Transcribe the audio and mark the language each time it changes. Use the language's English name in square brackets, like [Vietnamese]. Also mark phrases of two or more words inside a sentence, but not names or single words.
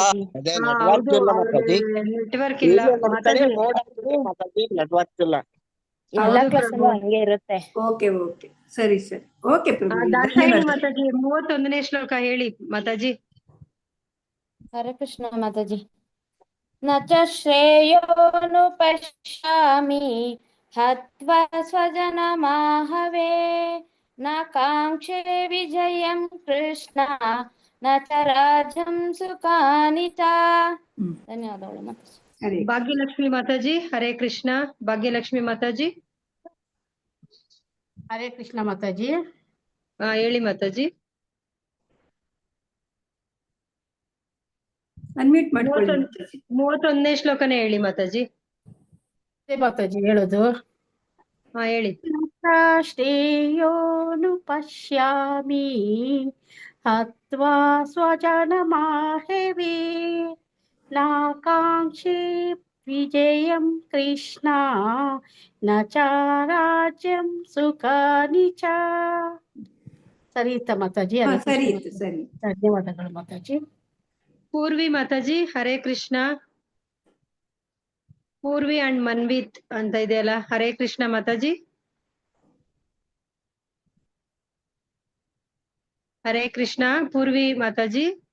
[Kannada] ನೆಟ್ವರ್ಕ್ ಇಲ್ಲ. ನೆಟ್ವರ್ಕ್ ಇಲ್ಲ. ಎಲ್ಲ ಕ್ಲಾಸಲ್ಲೂ ಹಂಗೆ ಇರುತ್ತೆ. [English] OK OK, [Kannada] ಸರಿ ಸರಿ. ಓಕೆ ಪ್ರಭು. ಮಾತಾಜಿ 31ನೇ ಶ್ಲೋಕ ಹೇಳಿ ಮಾತಾಜಿ. ಹರೇ ಕೃಷ್ಣ ಮಾತಾಜಿ. [Sanskrit] ನ ಚ ಶ್ರೇಯೋನು ಪಶ್ಯಾಮಿ हत्वा स्वजनमाहवे न काङ्क्षे विजयं कृष्ण न च राज्यं सुखानि च [Kannada] ಧನ್ಯವಾದಗಳು ಮಾತಾಜಿ. ಹರೇ ಭಾಗ್ಯಲಕ್ಷ್ಮಿ ಮಾತಾಜಿ ಹರೇ ಕೃಷ್ಣ. ಭಾಗ್ಯಲಕ್ಷ್ಮಿ ಮಾತಾಜಿ ಹರೇ ಕೃಷ್ಣ ಮಾತಾಜಿ. ಹೇಳಿ ಮಾತಾಜಿ. ಅನ್ಮ್ಯೂಟ್ ಮಾಡ್ಕೊಳ್ಳಿ ಮಾತಾಜಿ. 31ನೇ ಶ್ಲೋಕನೇ ಹೇಳಿ ಮಾತಾಜಿ. ಅದೇ ಮಾತಾಜಿ ಹೇಳೋದು. ಹೇಳಿ. [Sanskrit] ಶ್ರೇಯೋನುಪಶ್ಯಾಮಿ ಹತ್ವಾ ಸ್ವಜನಮಾಹವೆ ನಾಕಾಂಕ್ಷಿ ವಿಜಯಂ ಕೃಷ್ಣ ನ ಚ ರಾಜ್ಯಂ ಸುಖಾನಿ ಚ. [Kannada] ಸರಿ ಇತ್ತ ಮಾತಾಜಿ? ಹಾ, ಹರೇ ಸರಿ ಕೃಷ್ಣ ಇತ್ತು, ಸರಿ. ಧನ್ಯವಾದಗಳು ಮಾತಾಜಿ. ಪೂರ್ವಿ ಮಾತಾಜಿ ಹರೇ ಕೃಷ್ಣ. ಪೂರ್ವಿ ಅಂಡ್ ಮನ್ವಿತ್ ಅಂತ ಇದೆಯಲ್ಲ, ಹರೇ ಕೃಷ್ಣ ಮಾತಾಜಿ. ಹರೇ ಕೃಷ್ಣ ಪೂರ್ವಿ ಮಾತಾಜಿ.